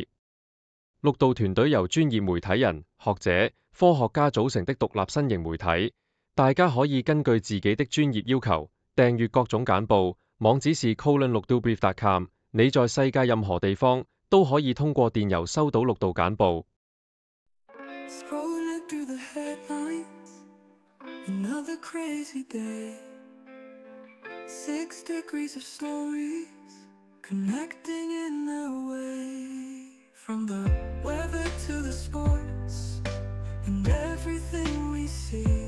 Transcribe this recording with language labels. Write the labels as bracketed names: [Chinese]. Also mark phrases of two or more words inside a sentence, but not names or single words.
[Chinese] 綠道團隊由專業媒體人、學者、科學家組成的獨立新型媒體，大家可以根據自己的專業要求訂閱各種簡報。網址是:綠道brief.com。你在世界任何地方都可以通過電郵收到綠道簡報。 [English] Another crazy day, 6 degrees of stories connecting in their way, from the weather to the sports and everything we see.